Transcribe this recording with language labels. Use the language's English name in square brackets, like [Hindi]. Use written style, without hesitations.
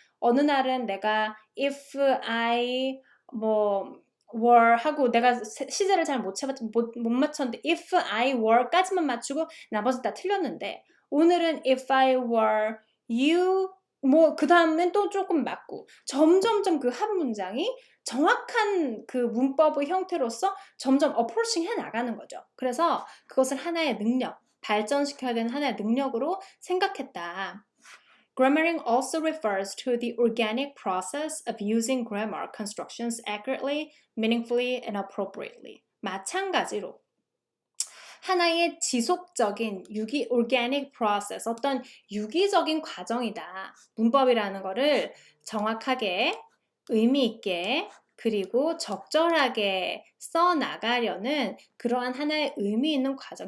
[Korean] 어느 날은 내가 [English] if I were [Korean] 하고 내가 시제를 잘 못 맞췄는데 if I were까지만 맞추고 나머지 다 틀렸는데 오늘은 [English] if I were you [Korean] 그 다음엔 또 조금 맞고 점점점 그 한 문장이 정확한 그 문법의 형태로서 점점 어프로칭 해 나가는 거죠. 그래서 그것을 하나의 능력, 발전시켜야 되는 하나의 능력으로 생각했다. [English] Grammaring also refers to the organic process of using grammar constructions accurately, meaningfully, and appropriately. [Korean] 마찬가지로 하나의 지속적인 [English] organic process, [Korean] 어떤 유기적인 과정이다. 문법이라는 거를 정확하게, 의미 있게, 그리고 적절하게 써나가려는 그러한 하나의 의미 있는 과정.